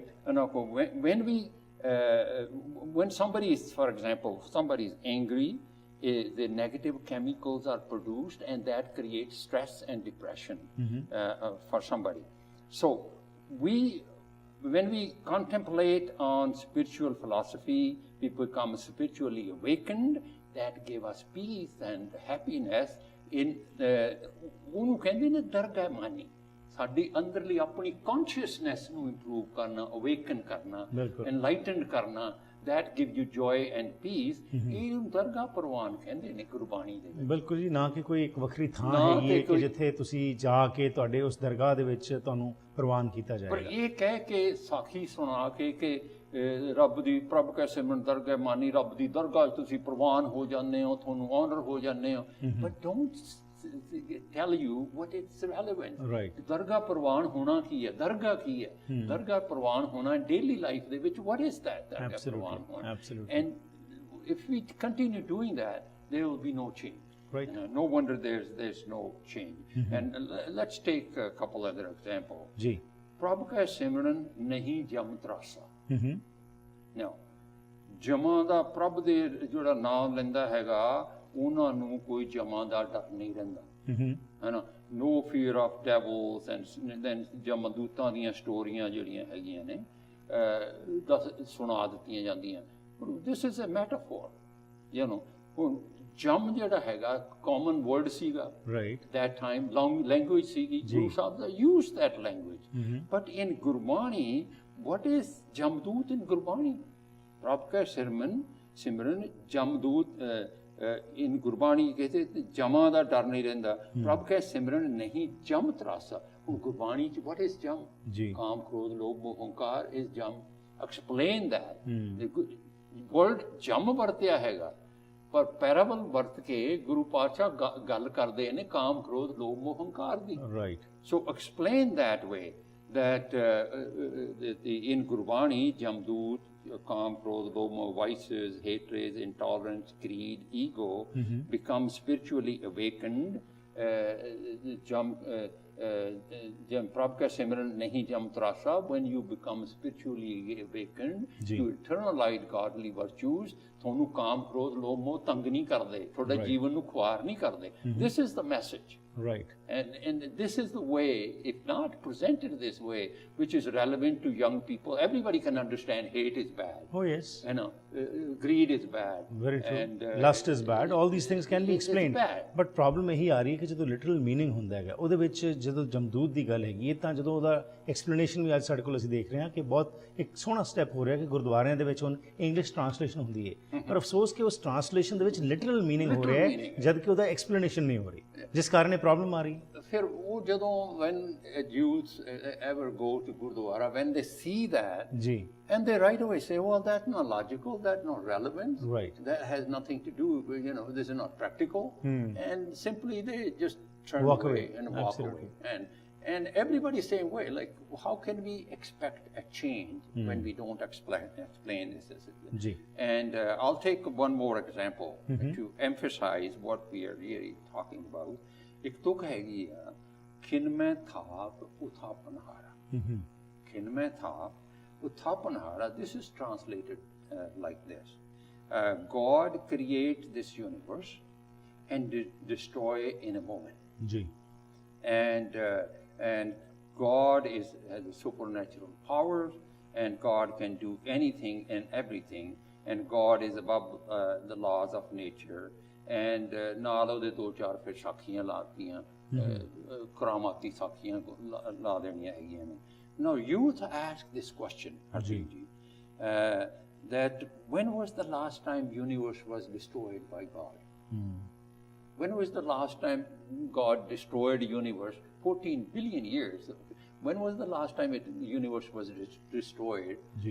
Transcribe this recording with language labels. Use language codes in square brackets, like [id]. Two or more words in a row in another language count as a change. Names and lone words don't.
[en] And when somebody is, for example, somebody is angry, the negative chemicals are produced and that creates stress and depression for somebody. So we when we contemplate on spiritual philosophy, we become spiritually awakened. That give us peace and happiness in [pa] ਉਹਨੂੰ ਕਹਿੰਦੇ ਨੇ ਦਰਗਾਹ ਮਾਨੀ ਸਾਡੀ ਅੰਦਰਲੀ ਆਪਣੀ consciousness ਨੂੰ improve ਕਰਨਾ, awaken ਕਰਨਾ, enlightened ਕਰਨਾ, [en] that gives you joy and peace. [pa] ਇਹਨੂੰ ਦਰਗਾਹ ਪ੍ਰਵਾਨ ਕਹਿੰਦੇ ਨੇ ਗੁਰਬਾਣੀ ਦੇ ਵਿੱਚ। ਬਿਲਕੁਲ ਜੀ, ਨਾ ਕਿ ਕੋਈ ਇੱਕ ਵੱਖਰੀ ਥਾਂ ਹੈਗੀ ਹੈ ਕਿ ਜਿੱਥੇ ਤੁਸੀਂ ਜਾ ਕੇ ਤੁਹਾਡੇ ਉਸ ਦਰਗਾਹ ਦੇ ਵਿੱਚ ਤੁਹਾਨੂੰ ਪ੍ਰਵਾਨ ਕੀਤਾ ਜਾਏਗਾ। ਪਰ ਇਹ ਕਹਿ ਕੇ ਸਾਖੀ ਸੁਣਾ ਕੇ ਕਿ ਰੱਬ ਦੀ ਪ੍ਰਭ ਕੈ ਸਿਮਰਨ ਦਰਗਾਹ ਮਾਨੀ, ਰੱਬ ਦੀ ਦਰਗਾਹ 'ਚ ਤੁਸੀਂ ਪ੍ਰਵਾਨ ਹੋ ਜਾਂਦੇ ਹੋ, ਤੁਹਾਨੂੰ ਆਨਰ ਹੋ ਜਾਂਦੇ ਹੋ, [en] but don't tell you what it's relevant. Right. [pa] ਦਰਗਾਹ ਪ੍ਰਵਾਨ ਹੋਣਾ ਕੀ ਹੈ, ਦਰਗਾਹ ਕੀ ਹੈ, ਦਰਗਾਹ ਪ੍ਰਵਾਨ ਹੋਣਾ [en] daily life [pa] ਦੇ ਵਿੱਚ [en] what is that [pa] ਦਰਗਾਹ ਪ੍ਰਵਾਨ ਹੋਣਾ। [en] And if we continue doing that, there will be no change. Right. No wonder there's no change. And let's take a couple other examples. [pa] ਜੀ ਪ੍ਰਭ ਕੈ ਸਿਮਰਨ ਨਹੀਂ ਜਮ ਤਰਾਸਾ। Now, ਜਮਾਂ ਦਾ ਪ੍ਰਭ ਦੇ ਜਿਹੜਾ ਨਾਮ ਲੈਂਦਾ ਹੈਗਾ ਉਹਨਾਂ ਨੂੰ ਕੋਈ ਜਮਾਂ ਦਾ ਡਰ ਨਹੀਂ ਰਹਿੰਦਾ, ਹੈ ਨਾ। [en] No fear of devils and then [pa] ਜਮਦੂਤਾਂ ਦੀਆਂ ਸਟੋਰੀਆਂ ਜਿਹੜੀਆਂ ਹੈਗੀਆਂ ਨੇ ਸੁਣਾ ਦਿੱਤੀਆਂ ਜਾਂਦੀਆਂ। [en] This is a metaphor, you know. [pa] ਹੁਣ ਜਮ ਜਿਹੜਾ ਹੈਗਾ [en] common word [pa] ਸੀਗਾ, [en] that time long language [pa] ਸੀਗੀ, ਗੁਰੂ ਸਾਹਿਬ ਦਾ [en] use that language. But in ਗੁਰਬਾਣੀ, what is ਜਮਦੂਤ in ਗੁਰਬਾਣੀ? [pa] ਪ੍ਰਭ ਕੈ ਸਿਮਰਨ ਜਮਦੂਤ in ਗੁਰਬਾਣੀ ਕਹਿੰਦੇ ਜਮਾਂ ਦਾ ਡਰ ਨਹੀਂ ਰਹਿੰਦਾ, ਪ੍ਰਭ ਕੈ ਸਿਮਰਨ ਨਹੀਂ ਜਮ ਤਰਾਸਾ। ਹੁਣ ਗੁਰਬਾਣੀ ਚ [en] what is [pa] ਜਮ? ਕਾਮ ਕ੍ਰੋਧ ਲੋਭ ਮੋਹ ਹੰਕਾਰ is ਜਮ। [en] Explain that. [pa] word ਜਮ ਵਰਤਿਆ ਹੈਗਾ, ਪਰ ਪੈਰਾਬਲ ਵਰਤ ਕੇ ਗੁਰੂ ਪਾਤਸ਼ਾਹ ਗੱਲ ਕਰਦੇ ਨੇ ਕਾਮ ਕ੍ਰੋਧ ਲੋਭ ਮੋਹ ਹੰਕਾਰ ਦੀ। [en] So explain that way that in [pa] ਗੁਰਬਾਣੀ ਜਮਦੂਤ, ਕਾਮ, ਕ੍ਰੋਧ, ਲੋਭ, [en] vices, hatred, intolerance, greed, ego become spiritually awakened. [pa] ਪ੍ਰਭੂ ਕਾ ਸਿਮਰਨ ਨਹੀਂ ਜਮ ਤਰਾਸਾ. [en] When you become spiritually awakened to eternalize godly virtues, [pa] ਥੋਨੂੰ ਕਾਮ, ਕ੍ਰੋਧ, ਲੋਭ, ਮੋਹ ਤੰਗ ਨਹੀਂ ਕਰਦੇ, ਥੋਡਾ ਜੀਵਨ ਨੂੰ ਖੁਆਰ ਨਹੀਂ ਕਰਦੇ. [en] This is the message. And this is the way, if not presented this way, which is relevant to young people. Everybody can understand hate is bad. Oh yes. You know, greed is bad. Very true. And lust is bad. All these things can be explained. But problem [pa] ਇਹੀ ਆ ਰਹੀ ਹੈ ਕਿ ਜਦੋਂ [en] literal meaning [pa] ਹੁੰਦਾ ਹੈਗਾ ਉਹਦੇ ਵਿੱਚ, ਜਦੋਂ ਜਮਦੂਤ ਦੀ ਗੱਲ ਹੈਗੀ ਤਾਂ ਜਦੋਂ ਉਹਦਾ ਐਕਸਪਲੇਨੇਸ਼ਨ ਵੀ ਅੱਜ ਸਾਡੇ ਕੋਲ ਅਸੀਂ ਦੇਖ ਰਹੇ ਹਾਂ ਕਿ ਬਹੁਤ ਇੱਕ ਸੋਹਣਾ ਸਟੈਪ ਹੋ ਰਿਹਾ ਕਿ ਗੁਰਦੁਆਰਿਆਂ ਦੇ ਵਿੱਚ ਹੁਣ [en] English translation [pa] ਹੁੰਦੀ ਹੈ, ਪਰ ਅਫਸੋਸ ਕਿ ਉਸ ਟ੍ਰਾਂਸਲੇਸ਼ਨ ਦੇ ਵਿੱਚ [en] literal meaning [pa] ਹੋ ਰਿਹਾ ਹੈ ਜਦ ਕਿ ਉਹਦਾ ਐਕਸਪਲੇਨੇਸ਼ਨ ਨਹੀਂ ਹੋ ਰਹੀ, ਜਿਸ ਕਾਰਨ ਇਹ ਪ੍ਰੋਬਲਮ ਆ ਰਹੀ ਹੈ। ਫਿਰ ਉਹ ਜਦੋਂ [en] when Jews ever go to Gurdwara, when they see that, and they right away say, well, that's not logical, that's not relevant, that has nothing to do, you know, this is not practical, and simply they just turn away and walk away. And everybody's same way, like how can we expect a change when we don't explain this? And I'll take one more example to emphasize what we are really talking about. [pa] ਇੱਕ ਤੁਕ ਹੈਗੀ ਆ, ਖਿਨਮੈ ਥਾਪ ਉਥਾਪਨਹਾਰਾ। ਖਿਨਮੈ ਥਾਪ ਉਥਾਪਨਹਾਰਾ, [en] this is translated like this. God creates this universe and destroy in a moment. And God has supernatural powers, and God can do anything and everything, and God is above the laws of nature. [pa] And ਨਾਲ ਉਹਦੇ ਦੋ ਚਾਰ ਫਿਰ ਸਾਖੀਆਂ ਲਾਤੀਆਂ, ਕਰਾਮਾਤੀ ਸਾਖੀਆਂ ਲਾ ਦੇਣੀਆਂ ਹੈਗੀਆਂ ਨੇ। [en] Now youth ask this question, Arjun ji, that when was the last time universe was destroyed by God? When was the last time God destroyed universe? 14 billion years. When was the last time the universe was destroyed?